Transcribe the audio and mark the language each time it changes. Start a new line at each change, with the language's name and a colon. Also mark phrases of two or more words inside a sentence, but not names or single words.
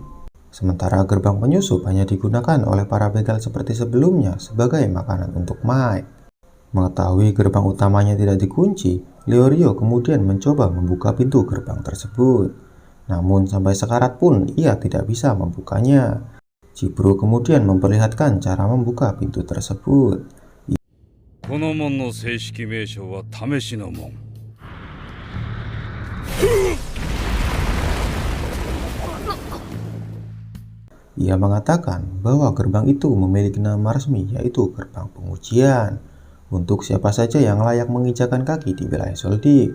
Indonesian: Sementara gerbang penyusup hanya digunakan oleh para begal seperti sebelumnya sebagai makanan untuk Mike. Mengetahui gerbang utamanya tidak dikunci, Leorio kemudian mencoba membuka pintu gerbang tersebut. Namun sampai sekarat pun ia tidak bisa membukanya. Jebro kemudian memperlihatkan cara membuka pintu tersebut.
Japanese: この門の正式名称は試しの門。
Indonesian: Ia mengatakan bahwa gerbang itu memiliki nama resmi, yaitu gerbang pengujian untuk siapa saja yang layak menginjakan kaki di wilayah Zoldyck.